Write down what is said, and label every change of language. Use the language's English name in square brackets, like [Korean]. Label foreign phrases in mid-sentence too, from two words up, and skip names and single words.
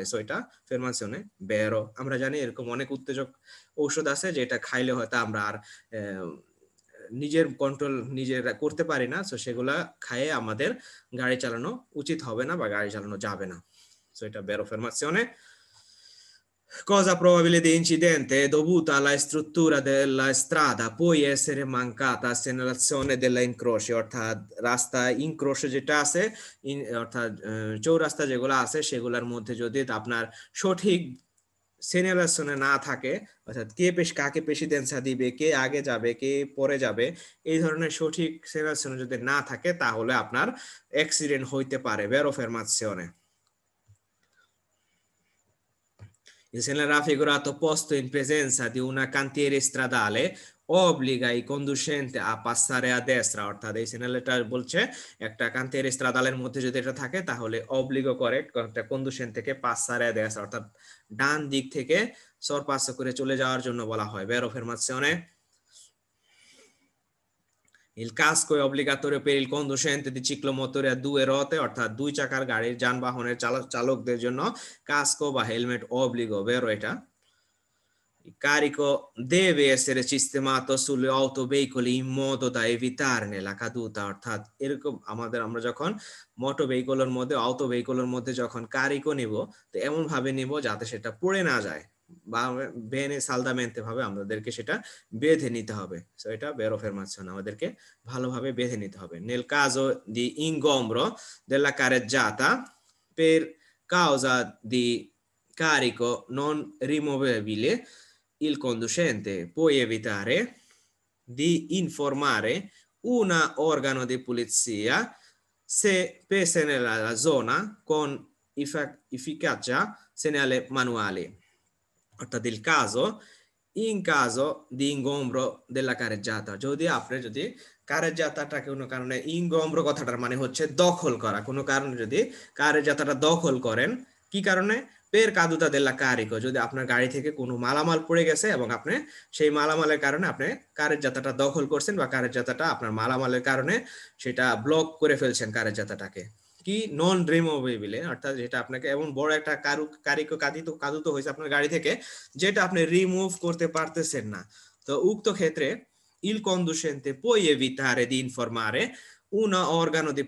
[Bangla] সো এটা [Italian] affermazione vero. [Bangla] আমরা জানি এরকম অনেক উত্তেজক ঔষধ আছে যেটা খাইলে হয়তো আমরা আর নিজের কন্ট্রোল নিজের করতে পারি না, সো সেগুলা খাইয়ে আমাদের গাড়ি চালানো উচিত হবে না বা গাড়ি চালানো যাবে না। [Italian] সো এটা বেরো ফেরমাশনে। Cosa probabile di incidente dovuta alla struttura della strada può essere mancata segnalazione della incroci, [Bangla] অর্থাৎ রাস্তা ইনক্রোশ যেটা আছে, অর্থাৎ চৌরাস্তা যেগুলো আছে সেগুলোর মধ্যে যদি আপনার সঠিক সেনিয়ালাসনে না থাকে, অর্থাৎ কে কাকে প্রেসিডেন্সা দিবে, কে আগে যাবে কে পরে যাবে, এই ধরনের সঠিক সেনিয়ালাসনে যদি না থাকে, তাহলে আপনার অ্যাক্সিডেন্ট হইতে পারে। [Italian] বেরো ফেরমাশনে। Il segnale raffigurato posto in presenza di una cantiere stradale obbliga i conducenti a passare a destra, [Bangla] অর্থাৎ এই সিগন্যালটা বলছে একটা [Italian] cantiere stradale [Bangla] মধ্যে যদি এটা থাকে তাহলে অবলিগো করে একটা কন্ডুশন থেকে [Italian] passare a destra [Bangla] অর্থাৎ ডান দিক থেকে সরপাস করে চলে যাওয়ার জন্য বলা হয়। [Italian] Vero affermazione? Il casco è obbligatorio per il conducente di ciclomotore a due ruote, [Bangla] অর্থাৎ দুই চাকার গাড়ির যানবাহনের চালকদের জন্য কাস্কো বা হেলমেট অবলিগো। বেরো এটা। [Italian] Il carico deve essere sistemato sugli autoveicoli in modo da evitarne la caduta, [Bangla] অর্থাৎ এরকম আমরা যখন মোটর ভেহিকলের মধ্যে অটো ভেহিকলের মধ্যে যখন কারিকো নিব, তো এমন ভাবে নিব যাতে সেটা পড়ে না যায়, বা [Italian] bene saldamente [Bangla] ভাবে আমাদেরকে সেটা বেঁধে নিতে হবে। সো এটা বেরো ফেরমাশনে, আমাদেরকে ভালোভাবে বেঁধে নিতে হবে। [Italian] Nel caso di ingombro della carreggiata per causa di carico non rimovibile, il conducente può evitare di informare un organo di polizia se pesa nella zona con efficacia segnale manuali, অর্থাৎ il caso in caso di ingombro della carreggiata [Bangla] যদি আপনি যদি কারেজ্জাতাটা কোনো কারণে ইনগম্র কথাটার মানে হচ্ছে দখল করা কোনো কারণে যদি কারেজ্জাতাটা দখল করেন কি কারণে [Italian] per caduta della carico [Bangla] যদি আপনার গাড়ি থেকে কোনো মালামাল পড়ে গেছে এবং আপনি সেই মালামালের কারণে আপনি কারেজ্জাতাটা দখল করছেন বা কারেজ্জাতাটা আপনার মালামালের কারণে সেটা ব্লক করে ফেলছেন কারেজ্জাতাটাকে কি [English] non removable [Bangla] অর্থাৎ যেটা আপনাকে এমন বড় একটা [Italian] carico caduto [Bangla] হয়েছে আপনার গাড়ি থেকে যেটা আপনি রিমুভ করতে পারতেছেন না তো উক্ত ক্ষেত্রে [Italian] il conducente può evitare di informare un organo di